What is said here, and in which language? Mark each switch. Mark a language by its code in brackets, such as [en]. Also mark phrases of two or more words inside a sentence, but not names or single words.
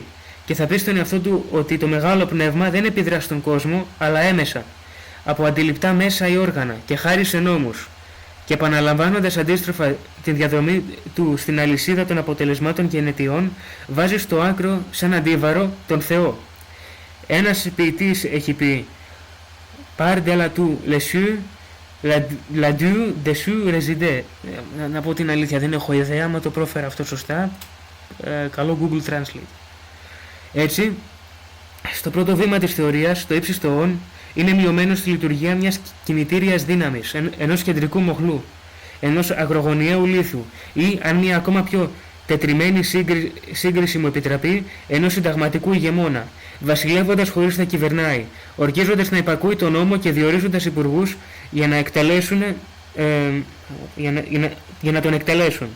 [el] Και θα πει στον εαυτό του ότι το μεγάλο πνεύμα δεν επιδρά στον κόσμο, αλλά έμεσα, από αντιληπτά μέσα ή όργανα και χάρη σε νόμους. Και επαναλαμβάνοντας αντίστροφα την διαδρομή του στην αλυσίδα των αποτελεσμάτων και ενετιών, βάζει στο άκρο σαν αντίβαρο τον Θεό. Ένας ποιητής έχει πει [fr] «Par de la tout les cieux, la Dieu dessus réside». [el] Να πω την αλήθεια, δεν έχω ιδέα, άμα το πρόφερα αυτό σωστά, καλό Google Translate. Έτσι, στο πρώτο βήμα της θεωρίας, το ύψιστο όν είναι μειωμένο στη λειτουργία μιας κινητήριας δύναμης, ενός κεντρικού μοχλού, ενός αγρογωνιαίου λίθου ή, αν μια ακόμα πιο τετριμένη σύγκριση μου επιτραπεί, ενός συνταγματικού ηγεμόνα, βασιλεύοντας χωρίς να κυβερνάει, ορκίζοντας να υπακούει τον νόμο και διορίζοντας υπουργούς για να τον εκτελέσουν.